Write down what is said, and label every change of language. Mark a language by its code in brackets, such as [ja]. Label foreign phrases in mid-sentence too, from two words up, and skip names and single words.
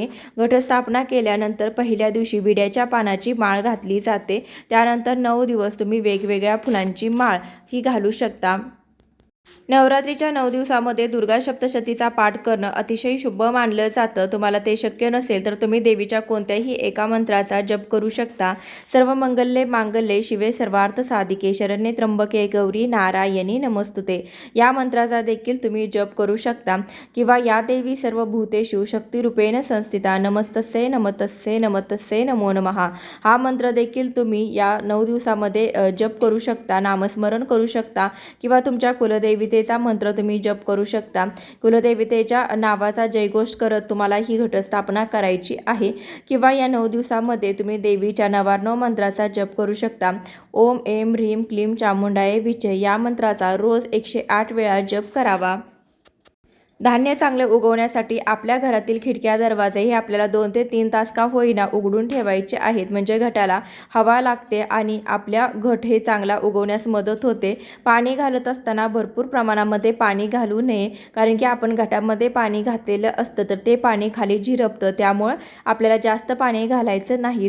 [mr] घटस्थापना केल्यानंतर पहिल्या दिवशी विड्याच्या पानाची माळ घातली जाते। त्यानंतर 9 दिवस तुम्ही वेगवेगळ्या फुलांची माळ ही घालू शकता। नवरात्रीच्या 9 दिवसामध्ये दुर्गा सप्तशतीचा पाठ करणं अतिशय शुभ मानलं जातं। तुम्हाला ते शक्य नसेल तर तुम्ही देवीच्या कोणत्याही एका मंत्राचा जप करू शकता। [sa] सर्व मंगल्ये मांगल्ये शिवे सर्वार्थ साधिके शरण्ये त्र्यंबके गौरी नारायणी नमस्तुते [mr] या मंत्राचा देखील तुम्ही जप करू शकता, किंवा [sa] या देवी सर्व भूतेषु शक्तिरूपेण संस्थिता नमस्तस्ये नमस्तस्ये नमस्तस्ये नमो नमः [mr] हा मंत्र देखील तुम्ही या 9 दिवसामध्ये जप करू शकता, नामस्मरण करू शकता, किंवा तुमच्या कुलदेवी चा मंत्र तुम्ही जप करू शकता। कुलदेवतेच्या नावाचा जयघोष करत तुम्हाला ही घटस्थापना करायची आहे, किंवा या 9 दिवसामध्ये तुम्ही देवीच्या 99 मंत्राचा जप करू शकता। [sa] ओम ऐं ह्रीं क्लीं चामुंडाय विचे [mr] या मंत्राचा रोज 108 वेळा जप करावा। धान्य चांगले उगवण्यासाठी आपल्या घरातील खिडक्या दरवाजे हे आपल्याला 2 ते 3 तास का होईना उघडून ठेवायचे आहेत, म्हणजे घटाला हवा लागते आणि आपल्या घट हे चांगला उगवण्यास मदत होते। पाणी घालत असताना भरपूर प्रमाणामध्ये पाणी घालू नये, कारण की आपण घटामध्ये पाणी घातलेलं असतं तर ते पाणी खाली झिरपतं, त्यामुळे आपल्याला जास्त पाणी घालायचं नाही।